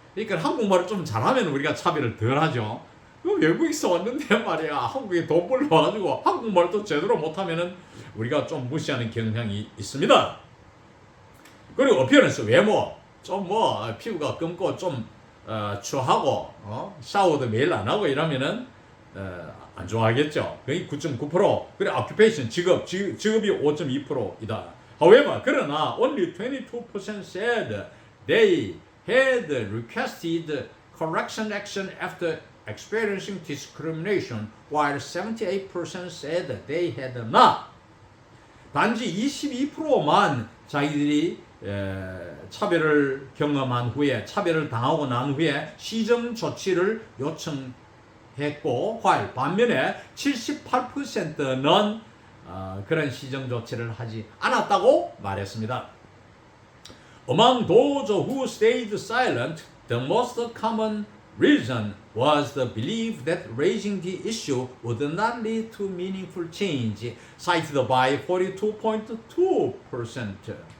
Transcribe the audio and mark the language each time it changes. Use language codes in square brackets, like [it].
[ko] 그러니까 한국말을 좀 잘하면 우리가 차별을 덜 하죠. 외국에서 왔는데 말이야, 한국에 돈 벌러 와가지고 한국말을 또 제대로 못하면은 우리가 좀 무시하는 경향이 있습니다. 그리고 어피어런스, 외모, 좀 뭐 피부가 검고 좀 추하고 샤워도 매일 안 하고 이러면은 안 좋아하겠죠. 거의 9.9%. 그리고 occupation, 직업이 5.2%이다. [en] However, [ko] 그러나 [en] only 22% said they had requested correction action after experiencing discrimination, while 78% said they had not. [ko] 단지 22%만 자기들이 차별을 경험한 후에, 차별을 당하고 난 후에 시정 조치를 요청했고, while 반면에 78%는 그런 시정 조치를 하지 않았다고 말했습니다. [en] Among those who stayed silent, the most common reason was the belief that raising the issue would not lead to meaningful change, cited by 42.2%.